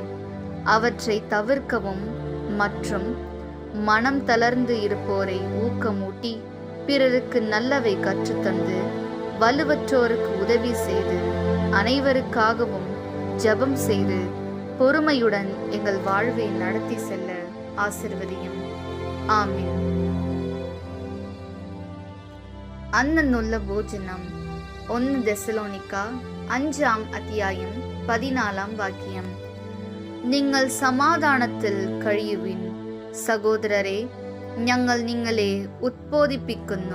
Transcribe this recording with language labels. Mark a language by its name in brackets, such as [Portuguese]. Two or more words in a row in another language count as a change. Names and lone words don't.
[Tamil] அவற்றை தவிர்க்கவும் மற்றும் மனம் தளர்ந்து இருப்போரை ஊக்கமூட்டி பிறருக்கு நல்லவை கற்றுத்தந்து வலுவற்றோருக்கு உதவி செய்து அனைவருக்காகவும் ஜெபம் செய்து பொறுமையுடன் எங்கள் வாழ்வை நடத்தி செல்ல ஆசீர்வதியும். ஆமென். [Malayalam] അന്നുള്ള ഭോജനം 1 തെസ്സലോനിക്ക 5 അധ്യായം 14 വാക്യം. നിങ്ങൾ സമാധാനത്തിൽ കഴിയുവിൻ. സഹോദരരെ, ഞങ്ങൾ നിങ്ങളെ ഉദ്ബോധിപ്പിക്കുന്നു.